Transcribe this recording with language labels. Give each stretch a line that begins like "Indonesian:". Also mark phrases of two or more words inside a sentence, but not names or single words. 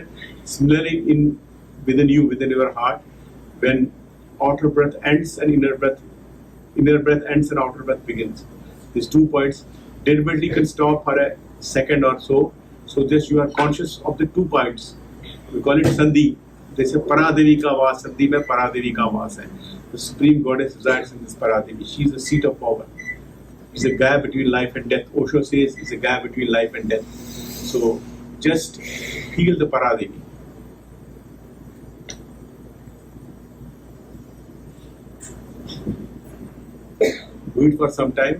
English: Similarly, within your heart, when outer breath ends and inner breath ends and outer breath begins. These 2 points deliberately can stop for a second or so. So just you are conscious of the 2 points. We call it Sandhi. They say
Hindi: परादेवी का वास, संधि में परादेवी का वास है.
English: The Supreme Goddess resides in this Paradevi. She is the seat of power. It's a gap between life and death. Osho says it's a gap between life and death. So just feel the Paradevi. Do it for some time.